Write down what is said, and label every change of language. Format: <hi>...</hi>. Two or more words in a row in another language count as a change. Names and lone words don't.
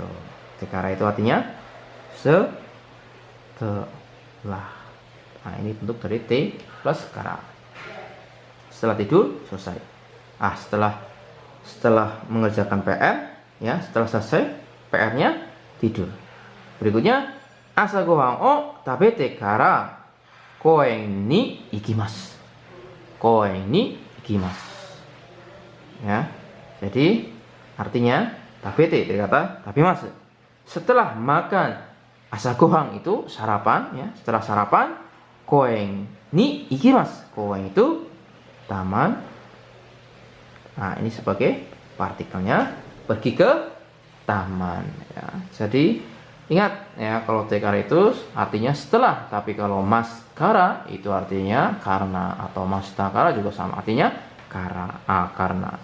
<id>Tekara itu artinya setelah. Nah, ini bentuk dari T plus kara. Setelah tidur, selesai. Setelah mengerjakan PR, ya, setelah selesai PR-nya, tidur.</id> <ja>Berikutnya, 朝ご飯を食べてから公園に行きます. 公園に行きます.</ja> <id>Ya. Jadi, artinya tabete dari kata tabimasu. Setelah makan asagohan itu sarapan, ya. Setelah sarapan,</id> <ja>公園に行きます.</ja> <id>Koen itu taman. Nah, ini sebagai partikelnya pergi ke taman. Ya. Jadi ingat ya, kalau tekara itu artinya setelah, tapi kalau maskara itu artinya karena, atau mastakara juga sama artinya karena.</id>